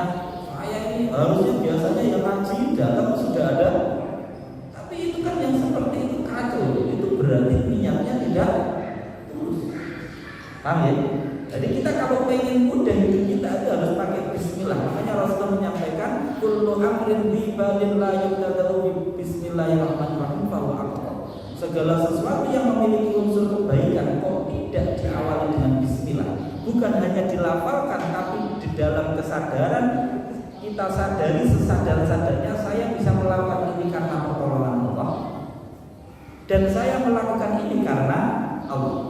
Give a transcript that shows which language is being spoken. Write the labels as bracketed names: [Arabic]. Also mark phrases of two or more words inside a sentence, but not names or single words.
[Indonesian] Saya ini harusnya biasanya yang ngaji datang sudah ada. Tapi itu kan yang seperti itu kacau. Itu berarti niatnya tidak tulus. Paham ya? Jadi kita kalau pengen mudah hidup kita itu harus pakai bismillah. Makanya Rasulullah menyampaikan [Arabic] كل أمر بي بال لا يبدأ بسم الله الرحمن الرحيم فهو أقوى. [Indonesian] Segala sesuatu yang memiliki unsur kebaikan kok tidak diawali dengan bismillah. Bukan hanya dilafalkan tapi di dalam kesadaran kita sadari sesadar-sadarnya saya bisa melakukan ini karena pertolongan Allah. Dan saya melakukan ini karena Allah.